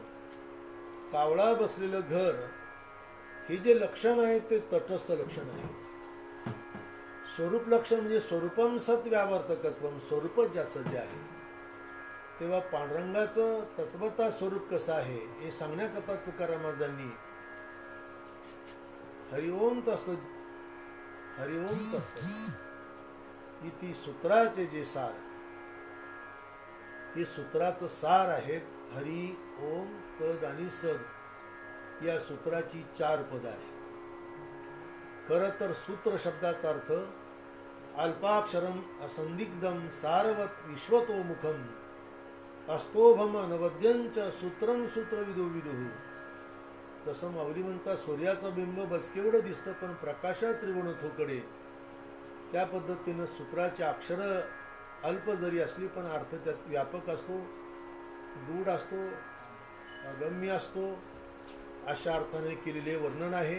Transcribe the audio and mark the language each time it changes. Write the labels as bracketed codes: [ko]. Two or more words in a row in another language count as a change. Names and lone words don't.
[mr] कावळा बसलेलं घर हे जे लक्षण आहे ते तटस्थ लक्षण आहे. स्वरूप लक्षण म्हणजे [sa] स्वरूपम सत व्यावर्तकत्वम, [mr] स्वरूपच ज्याचं जे आहे. तेव्हा पांडुरंगाचं तत्वता स्वरूप कसं आहे हे सांगण्याकरता तुकाराम महाराजांनी [sa] हरिओम तसत, हरिओम तसत [mr] इति सूत्राचे जे सार, हे सूत्राचं सार आहेत. हरि, ओम, तद आणि सद या सूत्राची 4 पद आहे. खरं तर सूत्र शब्दाचा अर्थ [sa] अल्पाक्षरम असंदिग्धम सारवत विश्वतोमुखम अस्तोभम अनवद्यंच सूत्रम सूत्रविदो विदुः. [mr] तसं माऊली म्हणता, सूर्याचं बिंब बसकेवढं दिसतं पण प्रकाशात त्रिगुणथोकडे. त्या पद्धतीनं सूत्राची अक्षरं अल्प जरी असली पण अर्थ त्यात व्यापक असतो, गूढ असतो, अगम्य असतो, अशा अर्थाने केलेले वर्णन आहे.